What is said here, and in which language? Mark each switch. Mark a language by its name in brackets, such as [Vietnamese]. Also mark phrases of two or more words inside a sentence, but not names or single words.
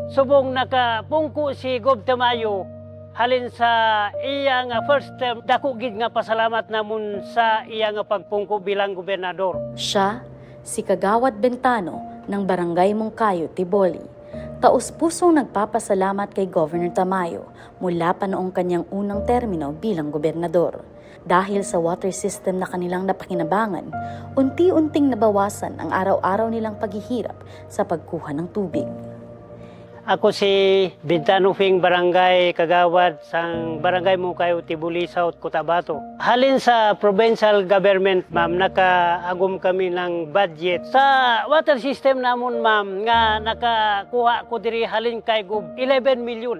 [Hiligaynon] Subong nakapungko si Gob Tamayo halin sa iya nga [English] first term, [Hiligaynon] dako gid nga pasalamat namon sa iya nga pagpungko bilang gobernador. [Filipino] Siya, si Kagawad Bentano ng Barangay Mungkayo, Tiboli. Taos-pusong nagpapasalamat kay Governor Tamayo mula pa noong kanyang unang termino bilang gobernador. Dahil sa water system na kanilang napakinabangan, unti-unting nabawasan ang araw-araw nilang paghihirap sa pagkuha ng tubig. [Hiligaynon] Ako si Bentano Fing Barangay Kagawad sang Barangay Mungkayo, Tibuli, South Cotabato. Halin sa provincial government, ma'am, nakaagom kami ng budget. Sa water system namon, ma'am, nga nakakuha ko diri halin kay Gob 11 million.